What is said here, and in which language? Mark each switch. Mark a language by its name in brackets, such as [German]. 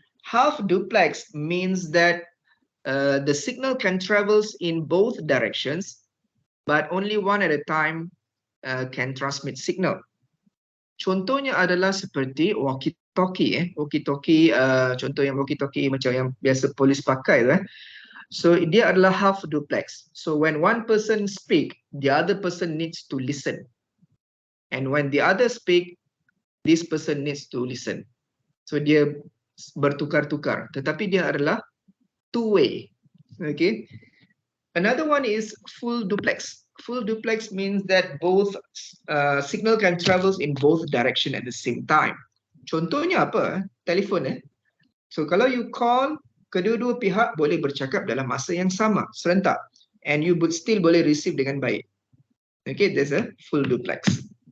[English] Half duplex means that the signal can travels in both directions, but only one at a time can transmit signal. [Malay] Contohnya adalah seperti walkie-talkie. Walkie-talkie, contoh yang walkie-talkie macam yang biasa polis pakai tu. So dia adalah half duplex. [English] So when one person speak, the other person needs to listen. And when the other speak, this person needs to listen. [Malay] So dia bertukar-tukar. Tetapi dia adalah two-way. [English] Okay. Another one is full duplex. Full duplex means that both signal can travel in both direction at the same time. [Malay] Contohnya apa? Telefon. So kalau [English] you call, [Malay] kedua-dua pihak boleh bercakap dalam masa yang sama, serentak. [English] And you still [Malay] boleh [English] receive [Malay] dengan baik. [English] Okay, there's a full duplex.